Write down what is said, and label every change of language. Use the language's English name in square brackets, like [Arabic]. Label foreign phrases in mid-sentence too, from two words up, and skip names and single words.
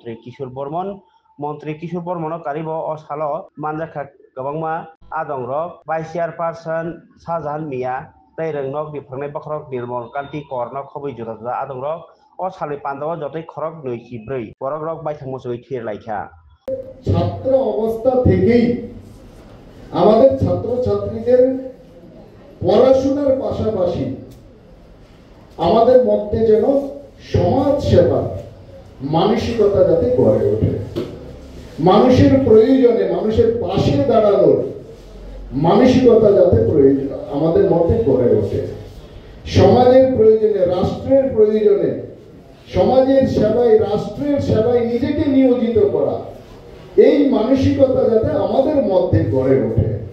[Kok Borok] मन्त्री किशोर बर्मन कारिबो असालो मानजाखा गोबांमा आदं रक [English] vice chairperson [Kok Borok] शाहजाहान मिया तै रोंनक बिफांनाय बखरक निर्मल कान्ति करनक खबै जुदा जुदा आदं रक असालि पान्दाव जतै खरक 2 बरक रक বাইথাং मोसै थिर लाइखा [Bangla] ছাত্র অবস্থা থেকেই আমাদের ছাত্রছাত্রীদের পড়াশোনার পাশাপাশি আমাদের মধ্যে যেন সমাজ সেবা মানসিকতা যাতে গড়ে ওঠে, মানুষের প্রয়োজনে মানুষের পাশে দাঁড়ানোর মানসিকতা যাতে আমাদের মধ্যে গড়ে ওঠে, সমাজের প্রয়োজনে রাষ্ট্রের প্রয়োজনে সমাজের সেবায় রাষ্ট্রের সেবায় নিজেকে নিয়োজিত করা, এই মানসিকতা যাতে আমাদের মধ্যে গড়ে ওঠে।